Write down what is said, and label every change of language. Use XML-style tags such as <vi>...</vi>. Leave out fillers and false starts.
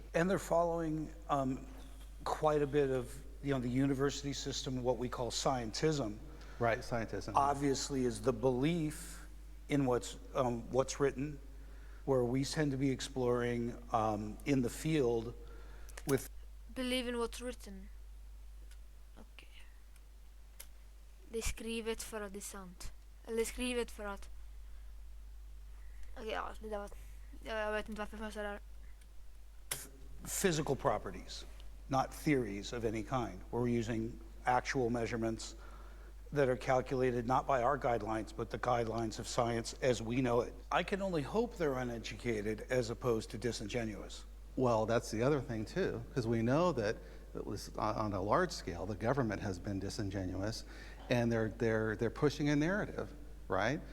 <en>And they're following quite a bit of the university system, what we call scientism. Right, scientism. Obviously is the belief in what's written, where we tend to be exploring in the field with... Believe in what's written.</en> <sv>Okej. Det är skrivet för att det är sant. Eller det är skrivet för att... Okej, det där var... Jag vet inte varför jag säger det här.</sv> <en>Physical properties, not theories of any kind. We're using actual measurements that are calculated not by our guidelines, but the guidelines of science as we know it. I can only hope they're uneducated as opposed to disingenuous. Well, that's the other thing too, because we know that at least on a large scale, the government has been disingenuous, and they're pushing a narrative, right?</en>